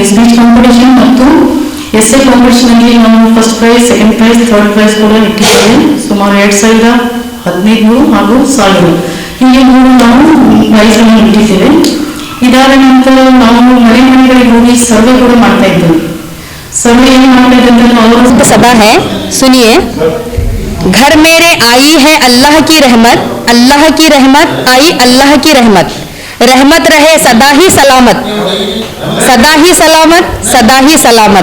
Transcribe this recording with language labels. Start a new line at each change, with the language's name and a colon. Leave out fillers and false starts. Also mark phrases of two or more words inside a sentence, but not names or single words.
English: speech competition
Kannada: ಮತ್ತು
English: essay competition
Kannada: ಅಲ್ಲಿ ನಾವು
English: first prize, second prize, third prize
Kannada: ಕೂಡ ಇಟ್ಟಿದ್ದೇವೆ. ಸುಮಾರು 2015 ಹಾಗೂ 1000 ಹೀಗೆ ನಾವು ಪ್ರೈಸ್ಗಳನ್ನು ಇಟ್ಟಿದ್ದೇವೆ. ಇದಾದ ನಂತರ ನಾವು ಮನೆ ಮನೆಗಳಿಗೆ ಹೋಗಿ ಸರ್ವೆ ಕೂಡ ಮಾಡ್ತಾ ಇದ್ದೇವೆ.
Hindi: सर्वे सदा है, सुनिए. घर मेरे आई है अल्लाह की रहमत, अल्लाह की रहमत आई अल्लाह की रहमत. रहमत रहे सदा ही सलामत, सदा ही सलामत, सदा ही सलामत.